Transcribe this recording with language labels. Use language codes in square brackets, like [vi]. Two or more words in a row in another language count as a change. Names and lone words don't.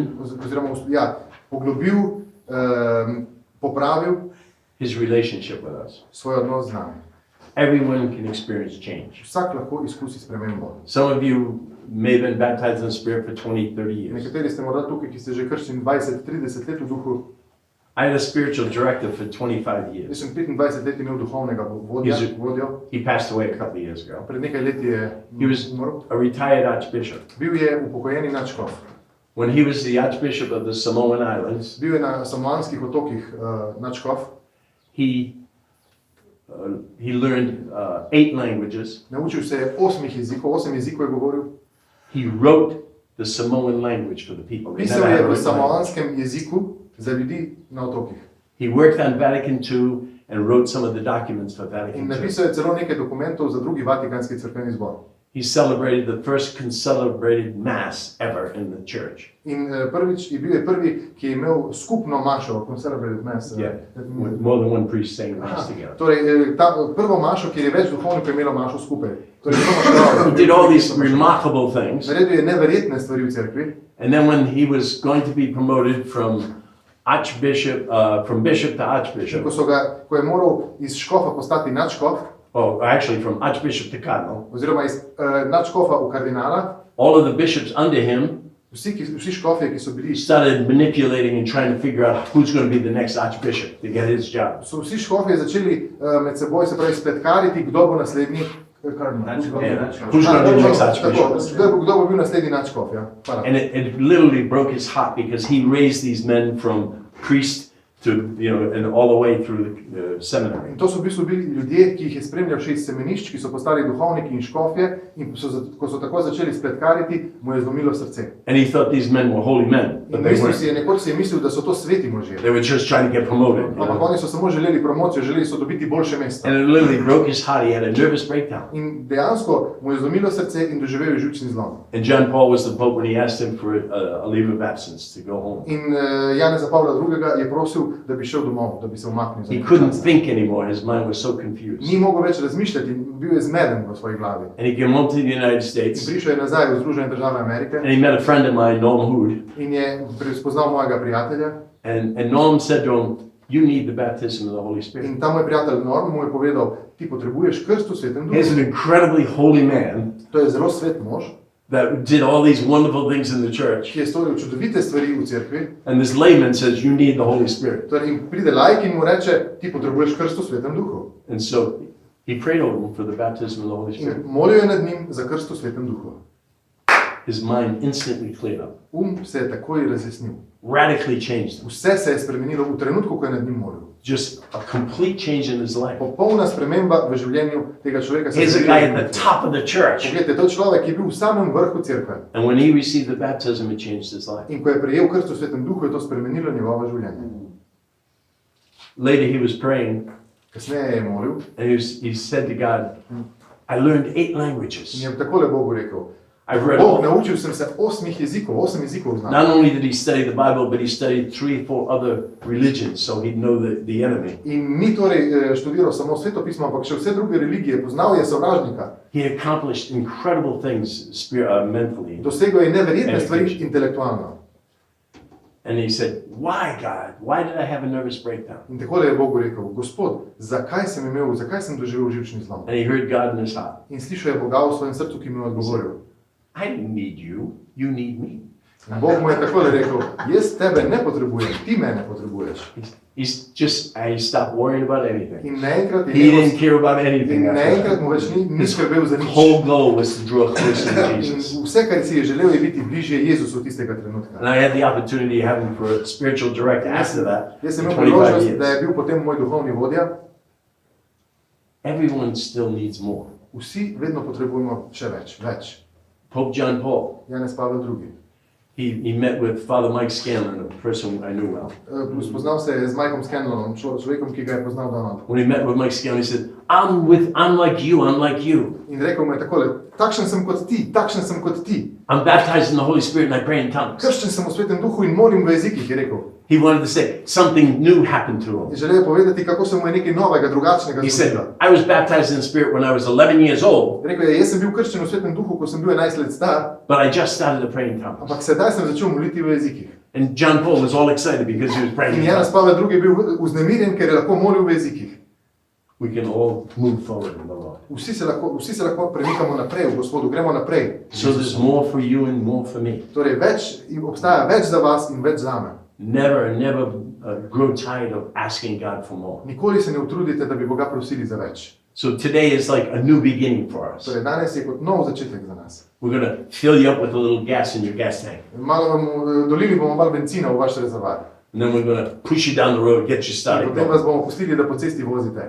[sl] oziroma poglobil, popravil [en] his relationship with us. [sl] svoj odnos z nami. [en] Everyone can experience change. [sl] Vsak lahko izkusi spremembo. [en] Some of you may have been baptized in the Spirit for 20, 30 years. [sl] Nekateri ste morda tukaj, ki ste že krščeni 20-30 let v duhu. [en] I had a spiritual director for 25 [sl] Jaz [en] years. [sl] sem 25 let imel duhovnega vodjo. [en] He passed away a couple of years ago. [sl] Pred nekaj leti je [en] He was [sl] umrl. [en] a retired archbishop. [sl] Bil je upokojeni nadškof. [en] When he was the archbishop of the Samoan Islands, [sl] Bil je na Samoanskih otokih nadškof. [en] he learned 8 languages. [sl] Naučil se je 8 jezikov je govoril. [en] He wrote the Samoan language for the people. They [sl] Pisal [en] never [sl] je [en] had a [sl] v [en] written language. [sl] samoanskem jeziku za ljudi na otokih. [en] He worked on Vatican II and wrote some of the documents for [sl] In [en] Vatican II. [sl] napisal je celo nekaj dokumentov za drugi Vatikanski crkveni zbor. [en] He celebrated the first concelebrated mass ever in the church. [sl] In bil je prvi, ki je imel skupno mašo, [en] celebrated mass. With more than one priest saying mass together. [sl] Torej, prvo mašo, kjer je več duhovnikov imelo mašo skupaj. Torej, [en] He did all these remarkable things. [sl] Naredil je neverjetne stvari v cerkvi. [en] And then when he was going to be promoted from bishop to archbishop, [sl] Ko je moral iz škofa postati nadškof, [en] or actually from archbishop to cardinal, [sl] oziroma iz nadškofa v kardinala, [en] all of the bishops under him [sl] vsi škofje, ki so bili, [en] started manipulating and trying to figure out who's going to be the next archbishop to get his job. [sl] so vsi škofje začeli med seboj, se pravi, spletkariti, kdo bo naslednji kardinal. [en] Who's going to be the next archbishop? [sl] Kdo bo bil naslednji nadškof, ja. Hvala. [en] And it literally broke his heart because he raised these men from priest to, and all the way through the seminary. [sl] In to so v bistvu bili ljudje, ki jih je spremljal še iz semenišč, ki so postali duhovniki in škofje, in ko so tako začeli spletkariti, mu je zlomilo srce. [en] And he thought these men were holy men, [sl] In [en] but they [sl] nekoč [en] weren't. [sl] si je mislil, da so to sveti možje. [en] They were just trying to get promoted. [sl] Ampak oni so samo želeli promocijo, želeli so dobiti boljše mesto. [en] And it literally broke his heart. He had a nervous breakdown. [sl] In dejansko mu je zlomilo srce in doživel je živčni zlom. [en] And John Paul was the Pope when he asked him for a leave of absence to go home. [sl] In Janeza Pavla II. Je prosil, da bi šel domov, da bi se umaknil. za [en] He [sl] nekaj [en] couldn't [sl] časa. [en] think anymore. His mind was so confused. [sl] Ni mogel več razmišljati, bil je zmeden v svoji glavi. [en] And he came home to the United [sl] In [en] States [sl] prišel je nazaj v Združene države Amerike [en] and he met a friend of mine, Norm Hood. [sl] in je spoznal mojega prijatelja. [en] And Norm said to him, "You need the baptism of the Holy Spirit." [sl] In ta moj prijatelj Norm mu je povedal, ti potrebuješ krst v Svetem [en] He's an [sl] Duhu. [en] incredibly holy man [sl] To je zelo svet mož, [en] that did all these wonderful things in the church. [sl] ki je storil čudovite stvari v cerkvi. [en] And this layman says, "You need the Holy Spirit." [sl] Torej, in pride laik in mu reče, ti potrebuješ krst v Svetem Duhu. [en] And so he prayed over him for the baptism of the Holy Spirit. [sl] In molil je nad njim za krst v Svetem Duhu. [en] His mind instantly cleared up, [sl] Se je takoj razjasnil. [en] radically changed him. [sl] Vse se je spremenilo v trenutku, ko je nad njim molil. [en] Just a complete change in his life. [sl] Popolna sprememba v življenju tega človeka. [en] Here's a guy at the top of the church. [sl] Poglejte, to je človek, ki je bil v samem vrhu cerkve. [en] And when he received the baptism, it changed his life. [sl] In ko je prejel krst v Svetem Duhu, je to spremenilo njegovo življenje. [en] Later he was praying [sl] Kasneje je molil [en] and he said to God, "I learned 8 [sl] in [en] languages. [sl] je takole Bogu rekel, [en] I've read [sl] Bog, [en] all." [sl] naučil sem se 8 jezikov znam. [en] Not only did he study the Bible, but he studied 3 or 4 other religions, so he'd know the enemy. [sl] In ni torej študiral samo svetopismo, ampak še vse druge religije, poznal je sovražnika. [en] He accomplished incredible things mentally. [sl] Dosegel je neverjetne stvari intelektualno. [en] And he said, "Why, God? Why did I have a nervous breakdown?" [sl] In takole je Bogu rekel, Gospod, zakaj sem doživel živčni zlom? [en] And he heard God in his heart. [sl] In slišal je Boga v svojem srcu, ki mu je odgovoril. [en] "I didn't need you, you need me." [sl] In Bog mu je takole rekel, jaz tebe ne potrebujem, ti mene potrebuješ. [en] He stopped worrying about anything. [sl] In naenkrat je [en] He didn't care about anything. [sl] in [en] after [sl] naenkrat [en] that. [sl] mu več ni skrbel za nič. [en] Whole goal was to draw closer to [sl] In [en] Jesus. [sl] vse, kar si je želel, je biti bližje Jezusu tistega trenutka. [en] And I had the opportunity to have him for a spiritual director after that. [sl] Jaz sem [en] For [sl] imel [en] 25 [sl] priložnost, da [en] years. [sl] je bil potem moj duhovni vodja. [en] Everyone still needs more. [sl] Vsi vedno potrebujemo še več. [en] Pope John Paul, [sl] Janez Pavel II. [en] he met with Father Mike Scanlon, a person I knew well. [sl] Spoznal se je z Mikeom Scanlonom, človekom, ki ga je poznal davno. [en] When he met with Mike Scanlon, he said, I'm like you, I'm like you. [sl] In rekel mu je takole, Takšen sem kot ti, takšen sem kot ti. [en] I'm baptized in the Holy Spirit and I pray in tongues. [sl] Krščen sem v Svetem Duhu in molim v jezikih, je rekel. [en] He wanted to say something new happened to him. [sl] In želel je povedati, kako se mu je nekaj novega, drugačnega [en] He said, [sl] zgodilo. [en] I was baptized in the Spirit when I was 11 years old, [sl] Rekel je, jaz sem bil krščen v Svetem Duhu, ko sem bil 11 let star, [en] but I just started to pray in tongues. [sl] ampak sedaj sem začel moliti v jezikih. [en] And John Paul was all excited because he was praying [sl] In [en] in [sl] Janez [en] tongues. [sl] Pavel II je bil vznemirjen, ker je lahko molil v jezikih. [en] We can all move forward in the Lord. [sl] Vsi se lahko premikamo naprej v Gospodu, gremo naprej. [en] So there's more for you and more for me. [sl] Torej, obstaja več za vas in več zame. [en] Never grow tired of asking God for more. [sl] Nikoli se ne utrudite, da bi Boga prosili za več. [en] So today is like a new beginning for us. [sl] Torej, danes je kot nov začetek za nas. [en] We're going to fill you up with a little gas in your gas tank. [sl] Dolili bomo malo benzina v vaš rezervoar. [en] And then we're going to push you down the road, get you [sl] In [en] started. [sl] potem vas bomo pustili, da po cesti vozite.